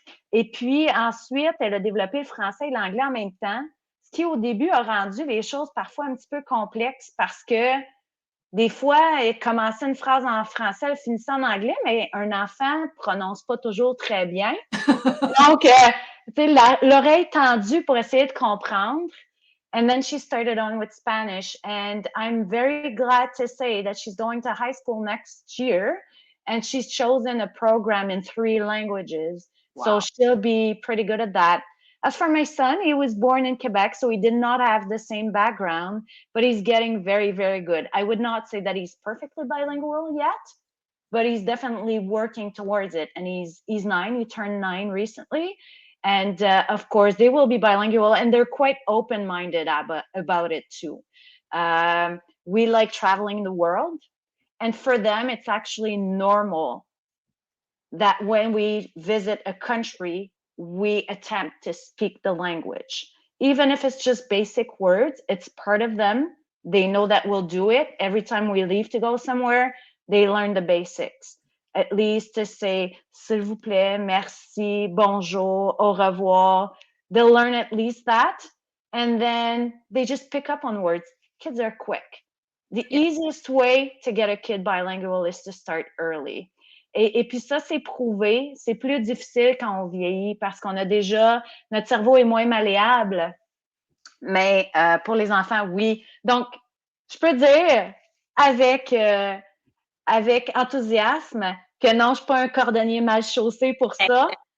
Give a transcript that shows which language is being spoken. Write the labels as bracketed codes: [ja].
[fr] Et puis, ensuite, elle a développé le français et l'anglais en même temps, ce qui, au début, a rendu les choses parfois un petit peu complexes parce que des fois, elle commençait une phrase en français, elle finissait en anglais, mais un enfant ne prononce pas toujours très bien. Donc, tu sais, l'oreille tendue pour essayer de comprendre. [en] And then she started on with Spanish. And I'm very glad to say that she's going to high school next year. And she's chosen a program in 3 languages. Wow. So she'll be pretty good at that. As for my son, he was born in Quebec, so he did not have the same background, but he's getting very, very good. I would not say that he's perfectly bilingual yet, but he's definitely working towards it. And he's 9, he turned 9 recently. And of course, they will be bilingual, and they're quite open-minded about it too. We like traveling the world, and for them, it's actually normal that when we visit a country, we attempt to speak the language. Even if it's just basic words, it's part of them. They know that we'll do it. Every time we leave to go somewhere, they learn the basics. At least to say, [fr] s'il vous plaît, merci, bonjour, au revoir. [en] They'll learn at least that. And then they just pick up on words. Kids are quick. The easiest way to get a kid bilingual is to start early. [fr] Et puis ça, c'est prouvé. C'est plus difficile quand on vieillit parce qu'on a déjà, notre cerveau est moins malléable. Mais pour les enfants, oui. Donc, je peux dire avec enthousiasme que non, je ne suis pas un cordonnier mal chaussé pour ça.